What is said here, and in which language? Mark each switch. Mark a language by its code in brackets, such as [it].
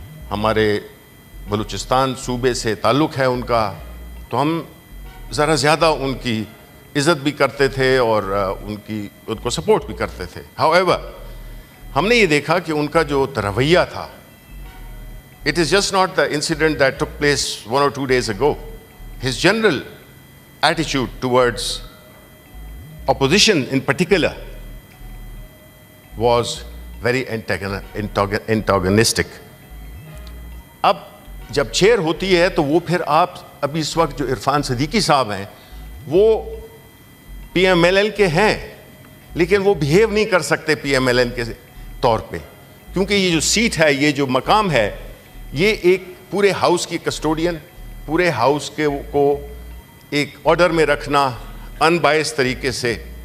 [ur] ہمارے بلوچستان صوبے سے تعلق ہے ان کا، تو ہم ذرا زیادہ ان کی عزت بھی کرتے تھے اور ان کو سپورٹ بھی کرتے تھے۔ However، ہم نے یہ دیکھا کہ ان کا جو رویہ تھا، [en] it is just not the incident that took place 1 or 2 days ago. His general attitude towards opposition in particular was very antagonistic. [ur] اب جب چیئر ہوتی ہے تو وہ پھر آپ ابھی اس وقت جو عرفان صدیقی صاحب ہیں وہ پی ایم ایل این کے ہیں، لیکن وہ بہیو نہیں کر سکتے پی ایم ایل این کے طور پہ، کیونکہ یہ جو سیٹ ہے، یہ جو مقام ہے، یہ ایک پورے ہاؤس کی کسٹوڈین، پورے ہاؤس کے کو ایک آرڈر میں رکھنا ان بائس طریقے سے،